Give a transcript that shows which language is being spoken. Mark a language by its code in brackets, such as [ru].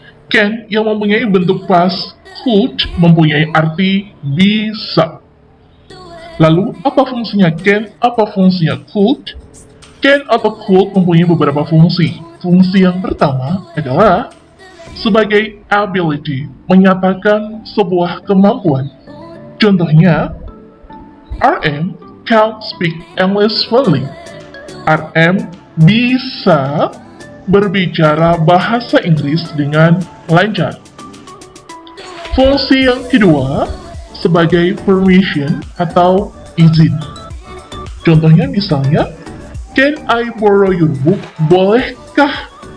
[id] Can yang mempunyai bentuk past could mempunyai arti bisa. Lalu, apa fungsinya can? Apa fungsinya could? Can atau could mempunyai beberapa fungsi. Fungsi yang pertama adalah sebagai ability, menyatakan sebuah kemampuan. [en] Contohnya, RM can speak English fluently. [id] RM bisa berbicara bahasa Inggris dengan lancar. Fungsi yang kedua, sebagai permission atau izin. Contohnya misalnya, [en] can I borrow your book? [id] Bolehkah?